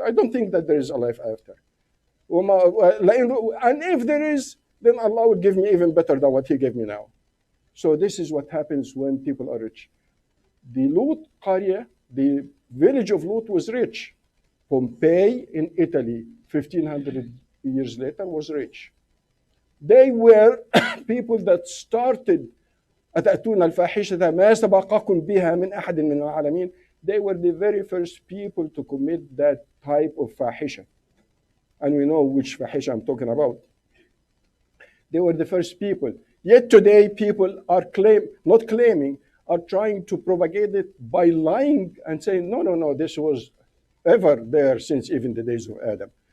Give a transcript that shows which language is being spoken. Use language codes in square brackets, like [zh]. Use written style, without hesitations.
[en] I don't think that there is a life after. And if there is, then Allah will give me even better than what He gave me now. So this is what happens when people are rich. The Lut Qarya, the village of Lut was rich. Pompeii in Italy, 1500 years later, was rich. They were people that started [ar] أتأتون الفاحشة ما سبقكم بها من أحد من العالمين. [en] They were the very first people to commit that type of fahisha. And we know which fahisha I'm talking about. They were the first people. Yet today, people are not claiming, are trying to propagate it by lying and saying, no, no, no, this was ever there since even the days of Adam.